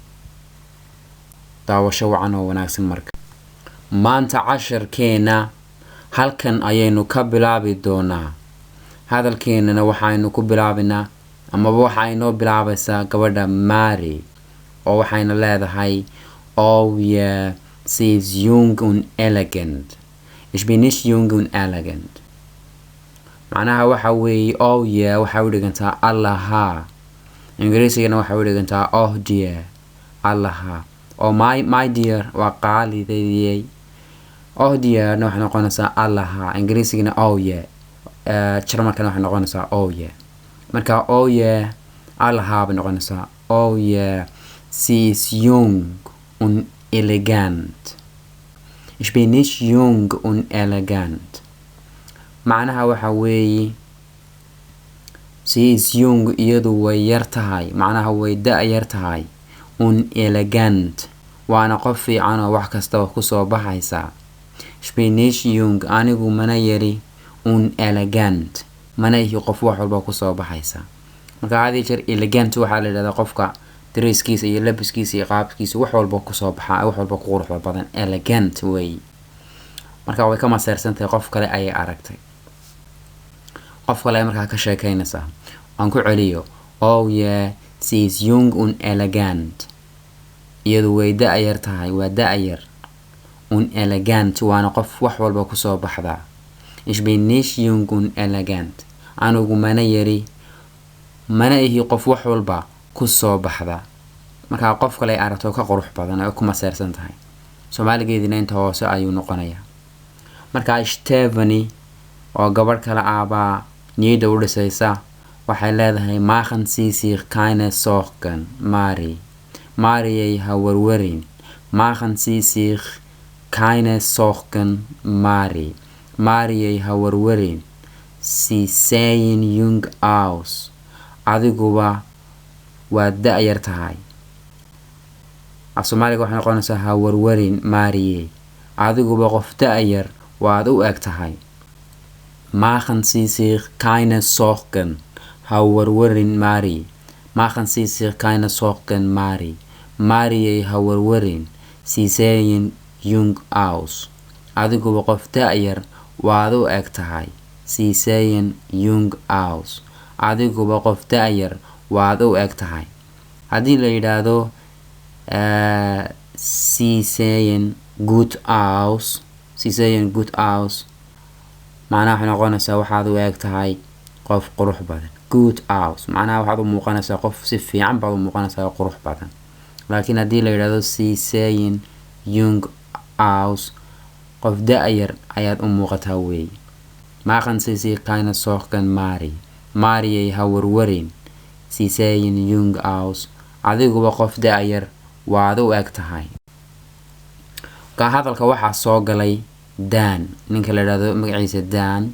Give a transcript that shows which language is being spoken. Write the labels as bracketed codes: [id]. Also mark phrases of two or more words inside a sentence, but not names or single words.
[so] daawasho wacan oo wanaagsan. marka maanta casharkeena halkan ayaynu ka bilaabi doonaa. hadalkeenana waxaynu ku bilaabinaa amaba waxaynoo bilaabaysaa gabadha Mary oo waxayna leedahay [en] oh yeah, [de] sie ist jung und elegant. Ich bin nicht jung und elegant. [so] macnaha waxa weeye [en] oh yeah [so] waxa u dhigantaa allaha. ingiriisigana waxa u dhigantaa [en] oh dear, [so] allaha. oo [en] my dear [so] waa qaalideeyay. [en] oh dear [so] waxay noqonaysaa allaha. ingiriisigana [en] oh yeah, [so] jarmalkana waxay noqonaysaa [en] oh yeah. [so] marka [en] oh yeah [so] allaha bay noqonaysaa. [en] oh yeah, [de] sie ist jung und elegant. Ich bin nicht jung und elegant. [so] macnaha waxa weeye [de] sie ist jung [so] iyadu way yar tahay, macnaha way da-yar tahay. [de] und elegant [so] waana qof fiican oo wax kastaba kusoo baxaysa. [de] Ich bin nicht jung [so] anigu mana yari, [de] und elegant [so] mana ihi qof wax walba kusoo baxaysa. marka hadii jeer elegant waxaa la yidhahdaa qofka dresskiisa iyo labiskiisa iyo qaabkiisa wax walba kusoo baxa, wax walba ku qurux badan. elegant way. marka way ka maseersantahay qof kale ayay aragtay. qof kale ay markaa ka sheekaynaysaa. aan ku celiyo [en] oh yeah, [de] sie ist jung und elegant. [so] iyadu way da-yar tahay, waa da-yar. [de] und elegant [so] waana qof wax walba kusoo baxda. [de] Ich bin nicht jung und elegant. [so] anigu mana yari, mana ihi qof wax walba kusoo baxda. markaa qof kale ay aragto ka qurux badan ay ku maseersan tahay. Soomaaligeedina inta hoose ayuu noqonayaa. markaa Stephanie oo gabadh kale aabaa niyada u dhisaysa waxay leedahay [de] machen Sie sich keine Sorgen, Mary. [so] Mary ha warwarin. [de] machen Sie sich keine Sorgen, Mary. Mary [so] ha warwarin. [de] Sie sehen jung aus. [so] adiguba waa da-yar tahay. Soomaaliga waxay noqonaysaa ha warwarin Mary. adiguba qof da-yar waad u eg tahay. [de] machen Sie sich keine Sorgen, [so] ha warwarin [de] Mary. machen Sie sich keine Sorgen, Mary. Mary [so] ha warwarin. [de] Sie sehen jung aus. [so] adiguba qof da-yar waad u eg tahay. [de] Sie sehen jung aus. [so] adiguba qof da-yar waad u eg tahay. haddii la yidhaahdo [de] Sie sehen gut aus, Sie sehen gut aus, [so] macnaha waxay noqonaysaa waxaad u eg tahay qof qurux badan. good aus macnaha waxaad u muuqanaysaa qof si fiican baad u muuqanaysaa qurux badan. laakiin haddii la yidhaahdo [de] Sie sehen jung aus, [so] qof da-yar ayaad u muuqataa weeye. [de] machen Sie sich keine Sorgen, Mary. Mary [so] ha warwarin. [de] Sie sehen jung aus. [so] adiguba qof da-yar waad u eg tahay. ka hadalka waxaa soo galay Dan, ninka la yidhaahdo magaciisa Dan.